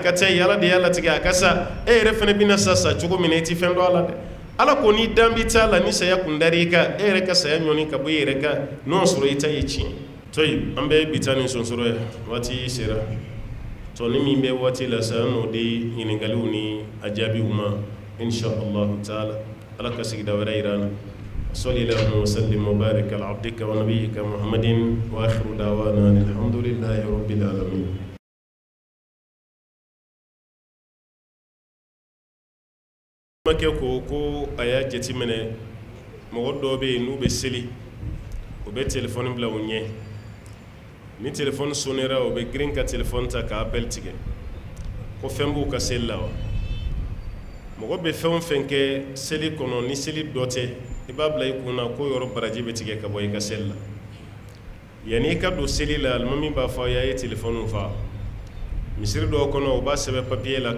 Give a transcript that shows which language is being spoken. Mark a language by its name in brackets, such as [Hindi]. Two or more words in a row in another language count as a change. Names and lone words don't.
[Bambara] ka ca ye ala de y'a latigɛ a ka sa e yɛrɛ fana bɛna sa cogo min na i ti fɛn dɔn a la dɛ ala ko ni dan bi t'a la ni saya kun dar'i kan e yɛrɛ ka saya ɲɔni ka bɔ i yɛrɛ kan n'o sɔrɔ i ta ye tiɲɛ toyi an bɛ bi ta ni sonsoro ye waati sera to ni min bɛ waati la sa n'o de ɲininkaliw ni a jaabiw ma [Arabic] إن شاء الله تعالى [Bambara] ala ka sigida wɛrɛ yira an na [Arabic] صلى الله وسلم وبارك على عبدك ونبيك محمد واخر دعوانا الحمد لله رب العالمين [Bambara] make ko a y'a jateminɛ mɔgɔ dɔw bɛ yen n'u bɛ seli u bɛ telefɔni bila u ɲɛ ni telefɔni sonnera u bɛ girin ka telefɔni ta ka appel tigɛ ko fɛn b'u ka seli la wa mɔgɔ bɛ fɛn o fɛn kɛ seli kɔnɔ ni seli dɔ tɛ i b'a bila i kunna ko yɔrɔ baraji bɛ tigɛ ka bɔ i ka seli la yanni i ka don seli la alimami b'a fɔ a ye telefɔniw fa misiri dɔw kɔnɔ u b'a sɛbɛn papiye la